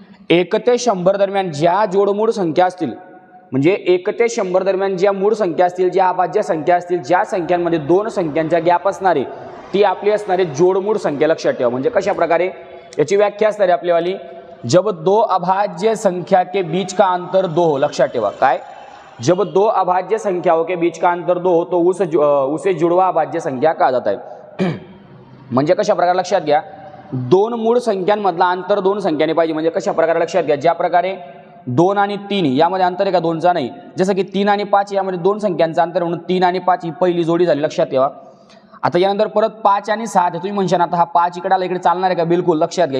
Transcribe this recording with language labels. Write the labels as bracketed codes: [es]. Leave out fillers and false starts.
[mr] 1 ते 100 दरम्यान ज्या जोडमूळ संख्या असतील म्हणजे 1 ते 100 दरम्यान ज्या मूळ संख्या असतील, ज्या अभाज्य संख्या असतील, ज्या संख्यांमध्ये 2 संख्यांचा गॅप असणारे ती आपली असणारी जोडमूळ संख्या, लक्षात ठेवा. म्हणजे कशा प्रकारे याची व्याख्या असणारी आपलीवाली, [hi] जब 2 अभाज्य संख्या के बीच का अंतर 2 हो, [mr] लक्षात ठेवा. [hi] काय, जब 2 अभाज्य संख्याओं के बीच का अंतर 2 हो तो उसे जुड़वा अभाज्य संख्या कहा जाता है. [mr] म्हणजे कशा प्रकारे, लक्षात घ्या, 2 मूळ संख्यांमधला अंतर 2 संख्याने पाहिजे. म्हणजे कशा प्रकारे, लक्षात घ्या, ज्या प्रकारे 2 आणि 3 यामध्ये अंतर आहे का 2चा नाही, जसं की 3 आणि 5 यामध्ये 2 संख्यांचं अंतर म्हणून 3 आणि 5 ही पहिली जोडी झाली, लक्षात ठेवा. आता यानंतर परत 5 आणि 7 तुम्ही म्हणशाल आता हा 5 इकडे आला, इकडे चालणार आहे का, बिलकुल, लक्षात घ्या.